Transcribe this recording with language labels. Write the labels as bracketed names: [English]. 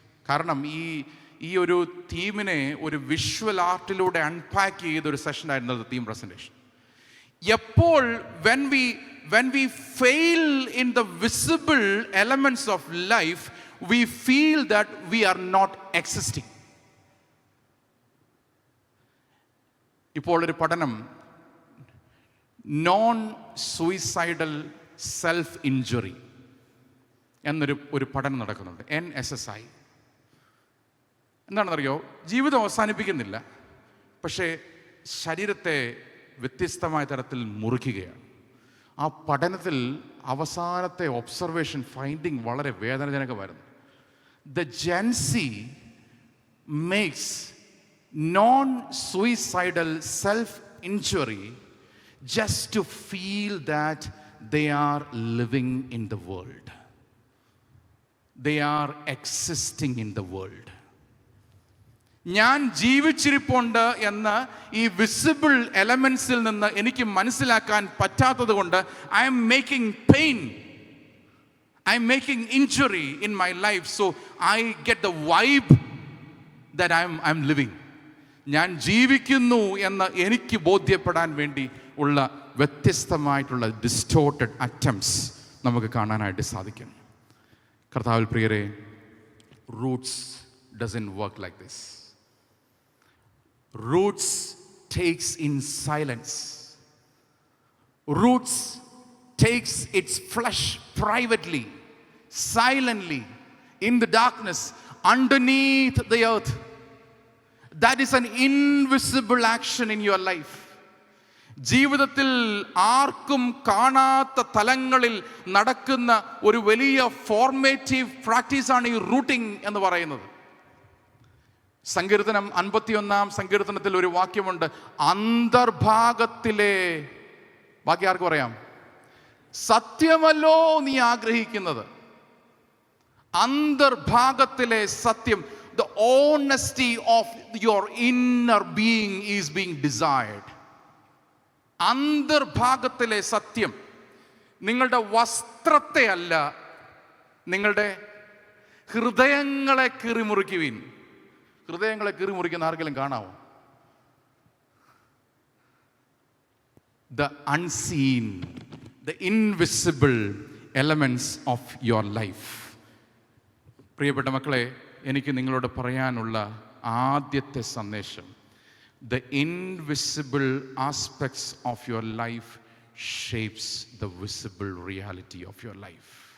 [Malayalam] കാരണം ഈ ഒരു തീമിനെ ഒരു വിഷ്വൽ ആർട്ടിലൂടെ അൺപാക്ക് ചെയ്തൊരു സെഷനായിരുന്നു തീം പ്രസൻറ്റേഷൻ. എപ്പോൾ [English] when when we fail in the visible elements of life, we feel that we are not existing. [Malayalam] ഇപ്പോൾ ഒരു പഠനം നോൺ സൂയിസൈഡൽ സെൽഫ് ഇഞ്ചുറി എന്നൊരു പഠനം നടക്കുന്നുണ്ട്, NSSI. എന്താണെന്നറിയോ? ജീവിതം അവസാനിപ്പിക്കുന്നില്ല, പക്ഷേ ശരീരത്തെ വ്യത്യസ്തമായ തരത്തിൽ മുറിക്കുകയാണ്. ആ പഠനത്തിൽ അവസാനത്തെ ഒബ്സർവേഷൻ ഫൈൻഡിങ് വളരെ വേദനാജനകമായിരുന്നു. [English] The Gen Z makes non suicidal self injury just to feel that they are living in the world. They are existing in the world. [Malayalam] ഞാൻ ജീവിച്ചിരിപ്പുണ്ട് എന്ന് ഈ വിസിബിൾ എലമെന്റ്സിൽ നിന്ന് എനിക്ക് മനസ്സിലാക്കാൻ പറ്റാത്തത് കൊണ്ട് [English] I am making pain, I am making injury in my life. So I get the vibe that I am living. [Malayalam] ഞാൻ ജീവിക്കുന്നു എന്ന് എനിക്ക് ബോധ്യപ്പെടാൻ വേണ്ടി ഉള്ള വ്യത്യസ്തമായിട്ടുള്ള ഡിസ്റ്റോർട്ടഡ് അറ്റംപ്റ്റ്സ് നമുക്ക് കാണാനായിട്ട് സാധിക്കും. കർത്താവിൽ പ്രിയരെ, [English] Roots doesn't work like this. Roots takes in silence. Roots takes its flush privately, silently, in the darkness, underneath the earth. That is an invisible action in your life. [Malayalam] ജീവിതത്തിൽ ആർക്കും കാണാത്ത തലങ്ങളിൽ നടക്കുന്ന ഒരു വലിയ ഫോർമേറ്റീവ് പ്രാക്ടീസാണ് ഈ റൂട്ടിംഗ് എന്ന് പറയുന്നത്. സങ്കീർത്തനം 51 സങ്കീർത്തനത്തിൽ ഒരു വാക്യമുണ്ട്, അന്തർഭാഗത്തിലെ, ബാക്കി ആർക്ക് പറയാം, സത്യമല്ലോ നീ ആഗ്രഹിക്കുന്നത്. അന്തർഭാഗത്തിലെ സത്യം, [English] the honesty of your inner being is being desired. [Malayalam] അന്തർഭാഗത്തിലെ സത്യം, നിങ്ങളുടെ വസ്ത്രത്തെ അല്ല, നിങ്ങളുടെ ഹൃദയങ്ങളെ കീറിമുറിക്കുവിൻ. ഹൃദയങ്ങളെ കീറിമുറിക്കുന്ന ആർക്കെങ്കിലും കാണാമോ? [English] The unseen, the invisible elements of your life. [Malayalam] പ്രിയപ്പെട്ട മക്കളെ, എനിക്ക് നിങ്ങളോട് പറയാനുള്ള ആദ്യത്തെ സന്ദേശം, [English] the invisible aspects of your life shapes the visible reality of your life.